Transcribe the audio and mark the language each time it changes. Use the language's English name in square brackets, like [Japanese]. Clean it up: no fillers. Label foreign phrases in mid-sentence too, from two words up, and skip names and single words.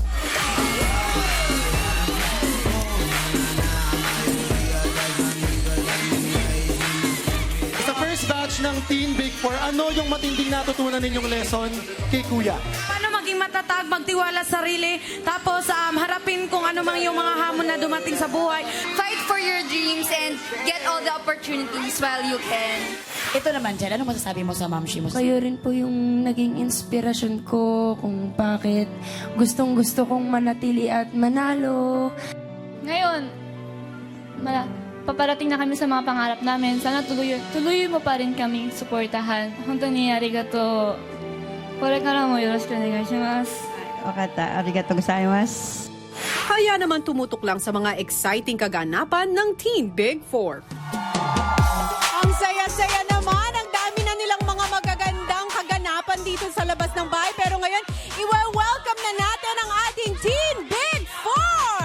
[Filipino] Sa [English] first batch [Filipino] ng Teen Big Four, ano yung matinding natutunan ninyong lesson kay Kuya? Paano maging matatag, magtiwala sa sarili, tapos harapin kung ano mang yung mga hamon na dumating sa buhay. [English] Fight for your dreams and get all the opportunities while you can. [Filipino] Ito naman, Jen, ano masasabi mo sa mamshi mo? Kayo rin po yung naging inspirasyon ko kung bakit gustong-gusto kong manatili at manalo. Ngayon, paparating na kami sa mga pangarap namin. Sana tuloy mo pa rin kaming suportahan. Hanggang arigato. [Japanese] これからもよろしくお願いします. わかった、ありがとうございます. [Filipino] Kaya naman tumutok lang sa mga exciting kaganapan ng Teen Big Four. Ang saya-saya naman, ang dami na nilang mga magagandang kaganapan dito sa labas ng bahay. Pero ngayon, i-welcome na natin ang ating Teen Big Four!